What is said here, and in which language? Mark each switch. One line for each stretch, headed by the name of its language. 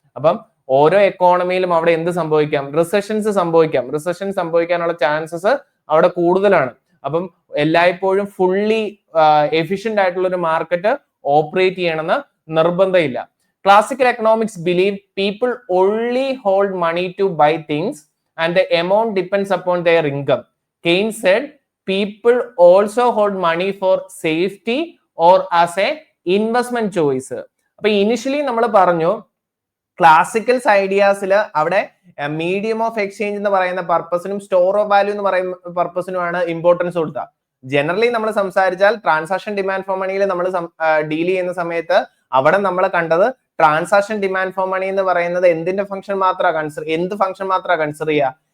Malayalam: അപ്പം ഓരോ എക്കോണമിയിലും അവിടെ എന്ത് സംഭവിക്കാം? റിസഷൻസ് സംഭവിക്കാനുള്ള ചാൻസസ് അവിടെ കൂടുതലാണ്. അപ്പം എല്ലായ്പ്പോഴും ഫുള്ളി എഫിഷ്യന്റ് ആയിട്ടുള്ള ഒരു മാർക്കറ്റ് ഓപ്പറേറ്റ് ചെയ്യണമെന്ന് നിർബന്ധമില്ല.
English: Classical economics believe people only hold money to buy things and the amount depends upon their income. Keynes said people also hold money for safety or as a investment choice.
Malayalam: അപ്പൊ initially നമ്മൾ പറഞ്ഞു classicals ഐഡിയാസിൽ അവിടെ medium of exchange എന്ന് പറയുന്ന പർപ്പസിനും store of value എന്ന് പറയുന്ന പർപ്പസിനുമാണ് importance കൊടുക്കുക. Generally നമ്മൾ സംസാരിച്ചാൽ ട്രാൻസാക്ഷൻ ഡിമാൻഡ് ഫോർ മണിയിൽ നമ്മൾ ഡീൽ ചെയ്യുന്ന സമയത്ത് അവിടെ നമ്മൾ കണ്ടത് ട്രാൻസാക്ഷൻ ഡിമാൻഡ് ഫോർ മണി എന്ന് പറയുന്നത് എന്തിന്റെ ഫംഗ്ഷൻ മാത്രമാണ് എന്ത് ഫംഗ്ഷൻ മാത്രമാണ് കൺസിഡർ ചെയ്യുക?